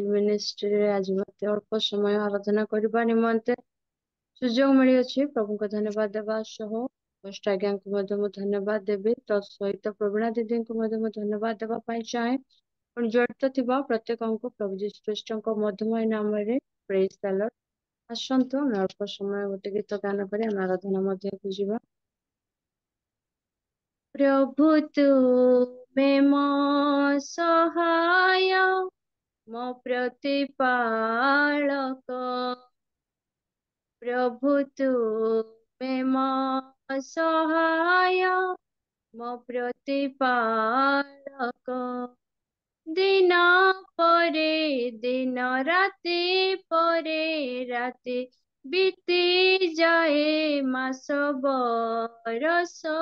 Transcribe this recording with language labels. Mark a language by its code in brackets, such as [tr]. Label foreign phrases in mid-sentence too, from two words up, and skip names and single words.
[or] ମିନିଷ୍ଟ୍ରିରେ ଆଜି ମୋତେ ଅଳ୍ପ ସମୟ ଆରାଧନା କରିବା ନିମନ୍ତେ ସୁଯୋଗ ମିଳିଅଛି ପ୍ରଭୁଙ୍କୁ ଧନ୍ୟବାଦ ଦେବା ସହ କଷ୍ଟ ଆଜ୍ଞାଙ୍କୁ ମଧ୍ୟ ମୁଁ ଧନ୍ୟବାଦ ଦେବି ତ ସହିତ ପ୍ରବୀଣା ଦିଦିଙ୍କୁ ମଧ୍ୟ ମୁଁ ଧନ୍ୟବାଦ ଦେବା ପାଇଁ ଚାହେଁ ପୁଣି ଜଡ଼ିତ ଥିବା ପ୍ରତ୍ୟେକଙ୍କୁ ପ୍ରଭୁ ଯୀଶୁ ଖ୍ରୀଷ୍ଟଙ୍କ ମଧୁମୟ ନାମରେ [en] praise the Lord [or] ଆସନ୍ତୁ ଆମେ ଅଳ୍ପ ସମୟ ଗୋଟେ ଗୀତ ଗାନ କରି ଆମେ ଆରାଧନା ମଧ୍ୟକୁ ଯିବା ପ୍ରଭୁ ତୁମେ ମୋ ସହାୟ ମୋ ପ୍ରତିପାଳକ ପ୍ରଭୁ ତୁମେ ମୋ ସହାୟ ମୋ ପ୍ରତିପାଳକ ଦିନ ପରେ ଦିନ ରାତି ପରେ ରାତି ବିତି ଯାଏ ମାସ ବରଷ